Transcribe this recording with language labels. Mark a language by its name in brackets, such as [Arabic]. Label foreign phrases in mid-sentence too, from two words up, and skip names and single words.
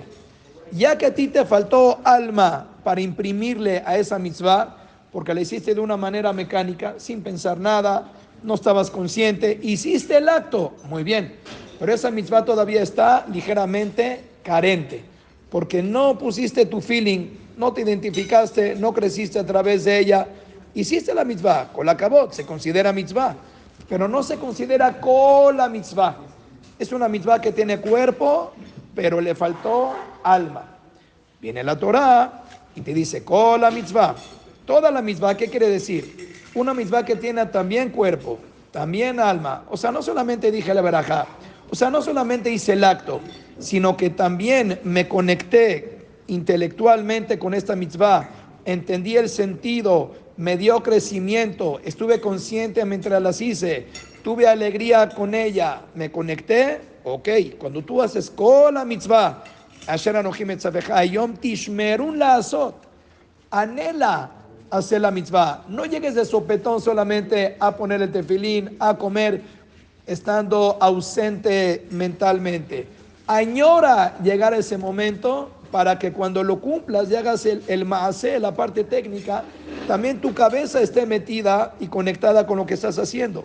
[Spanish] Ya que a ti te faltó alma para imprimirle a esa mitzvah, porque la hiciste de una manera mecánica, sin pensar nada, no estabas consciente, hiciste el acto, muy bien, pero esa mitzvah todavía está ligeramente carente, porque no pusiste tu feeling, no te identificaste, no creciste a través de ella, hiciste la mitzvah, [Hebrew] כל הכבוד, [Spanish] se considera mitzvah, pero no se considera [Hebrew] כל המצוה. [Spanish] Es una mitzvah que tiene cuerpo, pero le faltó alma. Viene la Torah y te dice [Hebrew] כל המצוה. [Spanish] Toda la mitzvah, ¿qué quiere decir? Una mitzvah que tiene también cuerpo, también alma. O sea, no solamente dije la verajá, o sea, no solamente hice el acto, sino que también me conecté intelectualmente con esta mitzvah, entendí el sentido, me dio crecimiento, estuve consciente mientras las hice, tuve alegría con ella, me conecté. Ok, cuando tú haces [Hebrew] כל המצוה אשר אנכי מצוך היום תשמרון לעשות, [Spanish] anhela hacer la mitzvah. No llegues de sopetón solamente a poner el tefilín, a comer, estando ausente mentalmente. Añora llegar a ese momento para que cuando lo cumplas y hagas el maaseh, la parte técnica, también tu cabeza esté metida y conectada con lo que estás haciendo.